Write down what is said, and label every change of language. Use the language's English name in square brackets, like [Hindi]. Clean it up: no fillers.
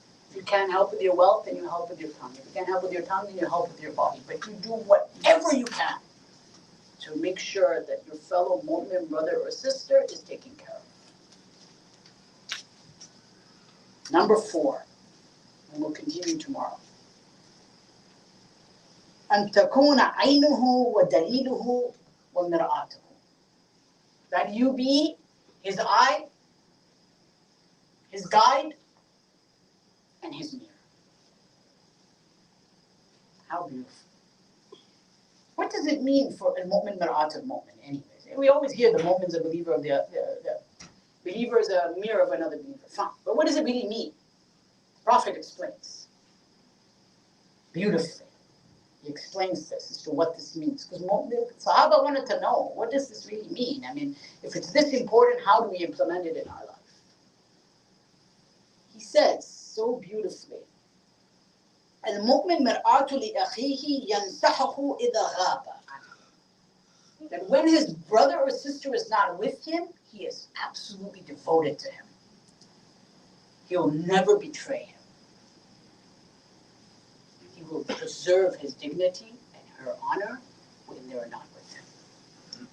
[English] If you can't help with your wealth, then you help with your tongue. If you can't help with your tongue, then you help with your body. But you do whatever you can to make sure that your fellow mu'min brother or sister is taken care of. Number four, and we'll continue tomorrow. [Arabic] أن تكون عينه ودليله ومرآته. [English] That you be his eye, his guide, and his mirror. How beautiful. What does it mean for [Arabic] al-mu'min mir'at al-mu'min [English] anyways? We always hear the mu'min's a believer of the Believer is a mirror of another believer. Fine. But what does it really mean? The Prophet explains beautifully. He explains this as to what this means. Because the Sahaba wanted to know, what does this really mean? I mean, if it's this important, how do we implement it in our life? [Arabic] He says so beautifully, المؤمن مرآة لأخيه ينصحه إذا غاب. [English] That when his brother or sister is not with him, he is absolutely devoted to him. He'll never betray him. He will preserve his dignity and her honor when they are not with him.